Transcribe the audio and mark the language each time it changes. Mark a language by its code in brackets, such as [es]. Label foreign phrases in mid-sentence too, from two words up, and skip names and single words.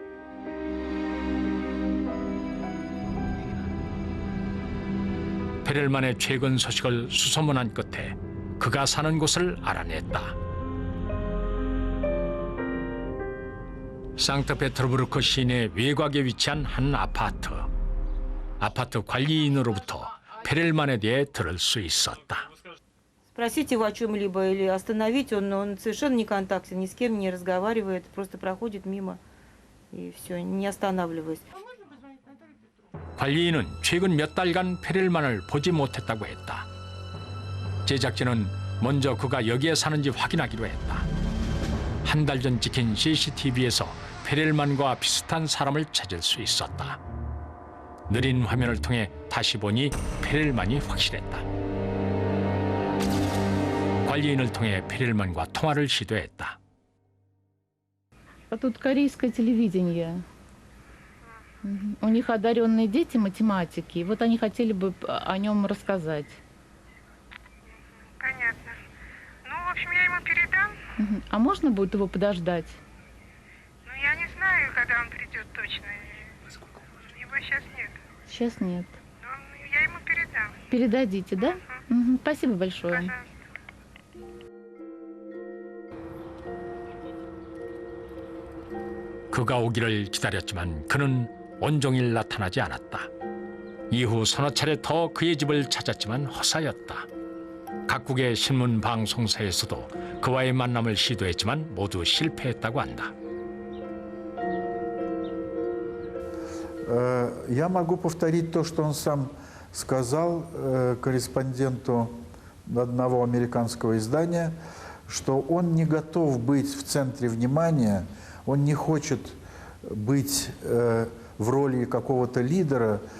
[ko] 페렐만의 최근 소식을 수소문한 끝에 그가 사는 곳을 알아냈다. 상트페테르부르크 시내 외곽에 위치한 한 아파트. 아파트 관리인으로부터 페렐만에 대해 들을 수 있었다. [ru] Спросить его о чем-либо или остановить, он совершенно не контактен, ни с кем не разговаривает, просто проходит мимо и все, не останавливаясь. [ko] 관리인은 최근 몇 달간 페렐만을 보지 못했다고 했다. 제작진은 먼저 그가 여기에 사는지 확인하기로 했다. 한 달 전 찍힌 CCTV에서 페렐만과 비슷한 사람을 찾을 수 있었다. 느린 화면을 통해 다시 보니 페렐만이 확실했다. 관리인을 통해 페렐만과 통화를 시도했다. [ru] Тут корейское телевидение. У них одаренные дети математики. Вот они хотели бы о нем рассказать. Понятно. Ну, в общем, я ему передам. А можно будет его подождать? Ну, я не знаю, когда он придет точно. Его сейчас нет. Сейчас нет. Но я ему передам. Передадите, да? Спасибо большое. Пожалуйста. [ko] 그가 오기를 기다렸지만 그는 온종일 나타나지 않았다. 이후 서너 차례 더 그의 집을 찾았지만 허사였다. 각국의 신문 방송사에서도 그와의 만남을 시도했지만 모두 실패했다고 한다. [ru] Я могу повторить то, что он сам сказал корреспонденту одного американского издания, что он не готов быть в центре внимания, он не хочет быть в роли какого-то лидера.